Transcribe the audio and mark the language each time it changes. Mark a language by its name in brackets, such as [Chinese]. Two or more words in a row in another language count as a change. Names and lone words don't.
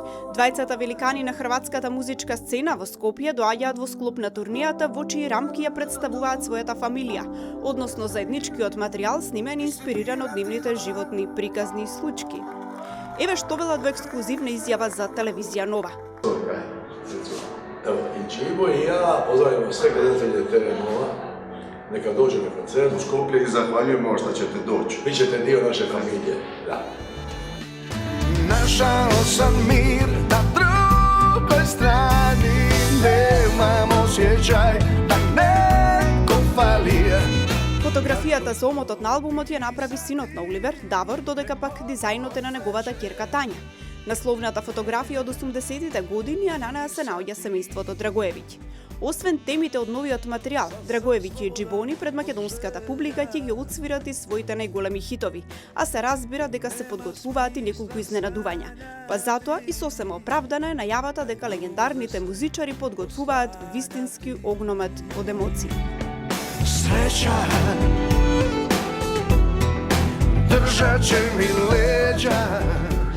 [Macedonian] Двајцата великани на хрватската музичка сцена во Скопје доаѓаат во склоп на турнијата во чии рамки ја представуваат својата фамилија, односно заедничкиот материјал снимен и инспириран од нивните животни приказни случки. Еве што велат во ексклузивна изјава за телевизија Нова. [Croatian] Evo, i Čibo i ja pozdravimo sve gledatelje TV Nova. Neka dođe na koncert u Skoplje I zahvaljujemo što ćete doći. Vi ćete dio naše familije. Da. Našao sam mir na drugoj strani, nemam osjećaj da neko fali. [Macedonian] Фотографијата со омотот на албумот ја направи синот на Оливер, Давор, додека пак дизајнот е на неговата ќерка Тања. Насловната фотографија од 80-тите години, а на неа се наоѓа семејството Драгоевиќ. Освен темите од новиот материјал, Драгоевиќ и Џибони пред македонската публика ќе ги отсвират и своите најголеми хитови, а се разбира дека се подготвуваат и неколку изненадувања. Па затоа и сосема оправдана е најавата дека легендарните музичари подготвуваат вистински огномет од емоции. [Croatian] Sreća držat će mi leđa.